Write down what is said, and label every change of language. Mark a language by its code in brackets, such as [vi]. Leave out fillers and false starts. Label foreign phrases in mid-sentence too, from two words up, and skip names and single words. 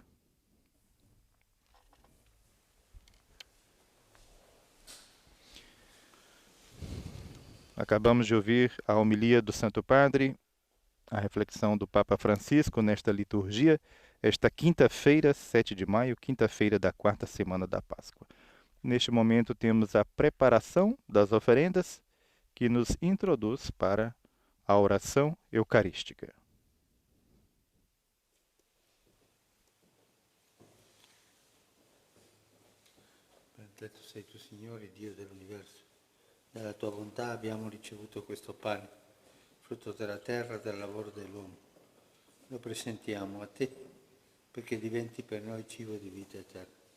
[pt] Acabamos de ouvir a homilia do Santo Padre, a reflexão do Papa Francisco nesta liturgia, esta quinta-feira, 7 de maio, quinta-feira da quarta semana da Páscoa. Neste momento temos a preparação das oferendas que nos introduz para a oração eucarística. [it] Benedetto sei tu, Signore, Dio dell'universo. Dalla tua bontà abbiamo ricevuto questo pane, frutto della terra e del lavoro dell'uomo. Lo presentiamo a te perché diventi per noi cibo di vita eterna.